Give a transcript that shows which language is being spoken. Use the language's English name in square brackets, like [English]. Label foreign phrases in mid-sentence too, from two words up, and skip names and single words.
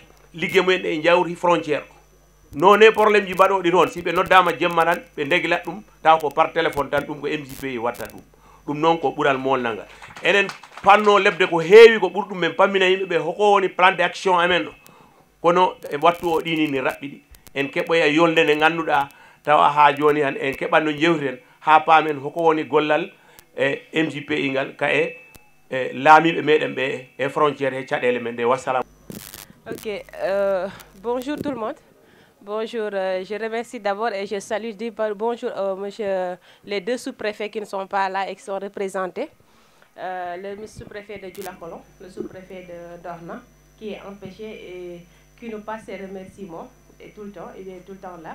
[Fula] ligge mumen ɗe jawri frontiére none probléme ji mbaɗoɗi toon si ɓe noddama jemma tan ɓe ndegilat ɗum taw ko [French] par téléphone [Fula] tan ɗum ko MJPI watta ɗum ɗum noon ko ɓuural molnal ngal enen panno lebde ko heewi ko ɓuri ɗum men pammina yimɓe ɓe hoko woni [French] plan d' action [Fula] amen ɗo kono e wattu o ɗini ni raɓɓiɗi en keɓoya yolde nde ganduɗa tawa ha joni han en keɓatno jewtiten ha paamen hoko woni gollal e MJPI ngal ka e laamiɓe meɗen ɓe e frontiére e caɗele men nde wassalam. [French] Ok, bonjour tout le monde. Bonjour, je remercie d'abord et je salue, bonjour monsieur, les deux sous-préfets qui ne sont pas là et qui sont représentés. Le sous-préfet de Diola-Colón, le sous-préfet de Dorna, qui est empêché et qui nous passe ses remerciements et tout le temps, il est tout le temps là.